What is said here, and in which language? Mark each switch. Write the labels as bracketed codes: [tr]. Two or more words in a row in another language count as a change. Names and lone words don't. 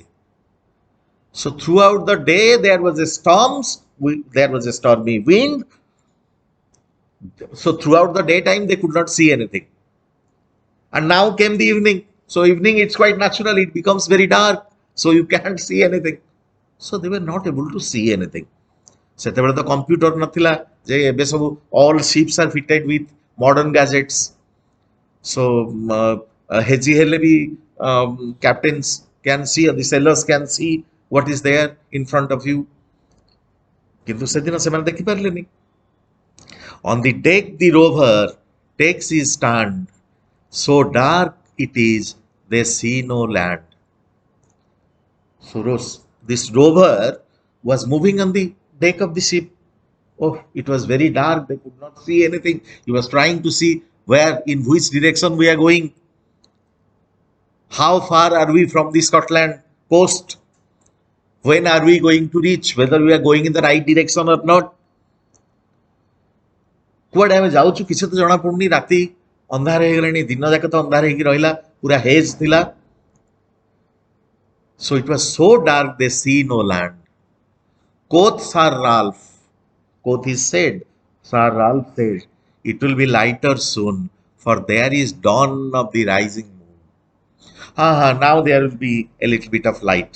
[en] So throughout the day there was a stormy wind. So throughout the daytime they could not see anything. And now came the evening. So evening it's quite natural, it becomes very dark. So you can't see anything. So they were not able to see anything. [or] ସେତେବେଳେ ତ କମ୍ପ୍ୟୁଟର ନଥିଲା ଯେ ଏବେ ସବୁ [en] all ships are fitted with modern gadgets. So [or] ହେଜି ହେଲେ ବି [en] captains can see, the sailors can see what is there in front of you. [or] କିନ୍ତୁ ସେଦିନ ସେମାନେ ଦେଖିପାରିଲେନି. [en] On the deck the rover takes his stand. So dark it is, they see no land. So this rover was moving on the deck of the ship. Oh, it was very dark. They could not see anything. He was trying to see in which direction we are going. How far are we from the Scotland coast? When are we going to reach? Whether we are going in the right direction or not. [or] କୁଆଡେ ଆମେ ଯାଉଛୁ କିଛି ତ ଜଣା ପଡୁନି. ରାତି ଅନ୍ଧାର ହେଇଗଲାଣି, ଦିନ ଯାକ ତ ଅନ୍ଧାର ହେଇକି ରହିଲା, ପୁରା ହେଜ୍ ଥିଲା. [en] So it was so dark they see no land. Quoth Sir Ralph, quoth he said, Sir Ralph said, it will be lighter soon, for there is dawn of the rising moon. Now there will be a little bit of light.